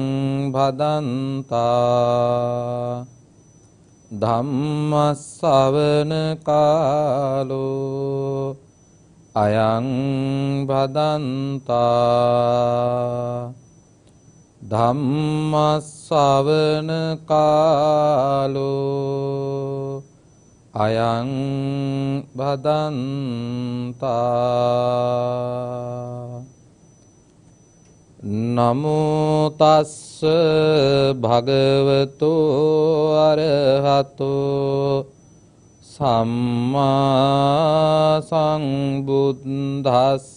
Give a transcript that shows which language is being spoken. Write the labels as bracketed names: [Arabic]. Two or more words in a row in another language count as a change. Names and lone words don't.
[Pali] භදන්තා ධම්ම ශ්‍රවණ කාලෝ අයං භදන්තා ධම්ම ශ්‍රවණ කාලෝ අයං භදන්තා. නමෝ තස්ස භගවතෝ අරහතෝ සම්මා සම්බුද්දස්ස.